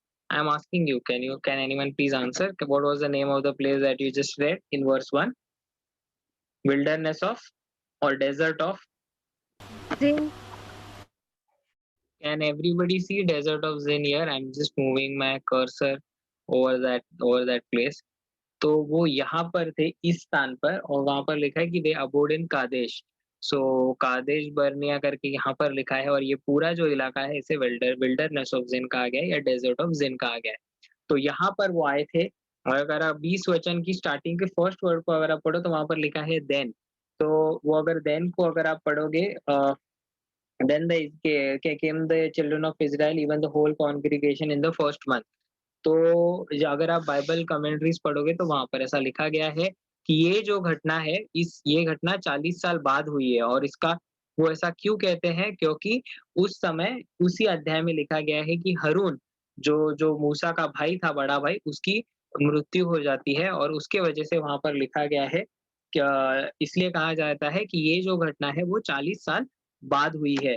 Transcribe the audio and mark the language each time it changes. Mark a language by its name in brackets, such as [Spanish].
[English] I'm asking you, can anyone please answer? What was the name of the place that you just read in verse 1? Wilderness of or desert of? Zin. Can everybody see desert of Zin here? I'm just moving my cursor over that place. [Hindi] तो वो यहाँ पर थे इस स्थान पर, और वहां पर लिखा है कि [English] they abode in Kadesh. [Hindi] So Kadesh बर्निया करके यहाँ पर लिखा है, और ये पूरा जो इलाका है इसे विल्डरनेस ऑफ जिन कहा गया है या डेजर्ट ऑफ जिन कहा गया है। तो यहाँ पर वो आए थे, और अगर आप 20 वचन की स्टार्टिंग के फर्स्ट वर्ड को अगर आप पढ़ो तो वहां पर लिखा है देन। तो वो अगर देन को अगर आप पढ़ोगे, [English] then came the children of Israel, even the whole congregation in the first month। [Hindi] तो अगर आप बाइबल कमेंट्रीज पढ़ोगे तो वहां पर ऐसा लिखा गया है कि ये जो घटना है, ये घटना 40 साल बाद हुई है। और इसका वो ऐसा क्यों कहते हैं, क्योंकि उस समय उसी अध्याय में लिखा गया है कि हरून जो जो मूसा का भाई था, बड़ा भाई, उसकी मृत्यु हो जाती है, और उसके वजह से वहां पर लिखा गया है क्या, इसलिए कहा जाता है कि ये जो घटना है वो 40 साल बाद हुई है।